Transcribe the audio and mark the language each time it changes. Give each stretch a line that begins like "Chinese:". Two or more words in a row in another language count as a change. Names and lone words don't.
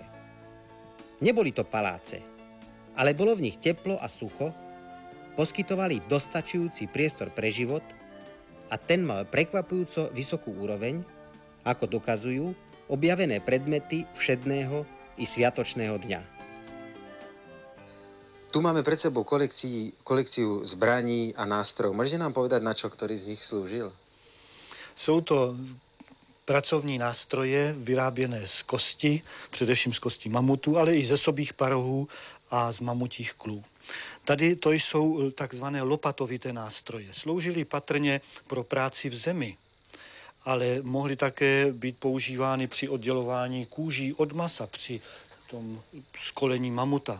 Slovak: Neboli to paláce, ale bolo v nich teplo a sucho, poskytovali dostačujúci priestor pre život a ten mal prekvapujúco vysokú úroveň, ako dokazujú objavené predmety všedného i sviatočného dňa. Tu máme pred sebou kolekciu zbraní a nástrojov. Môžete nám povedať, na čo ktorý z nich slúžil?
Czech: Jsou to pracovní nástroje vyráběné z kosti, především z kosti mamutu, ale i ze sobých parohů a z mamutích klů. Tady to jsou takzvané lopatovité nástroje. Sloužily patrně pro práci v zemi, ale mohly také být používány při oddělování kůží od masa, při tom skolení mamuta.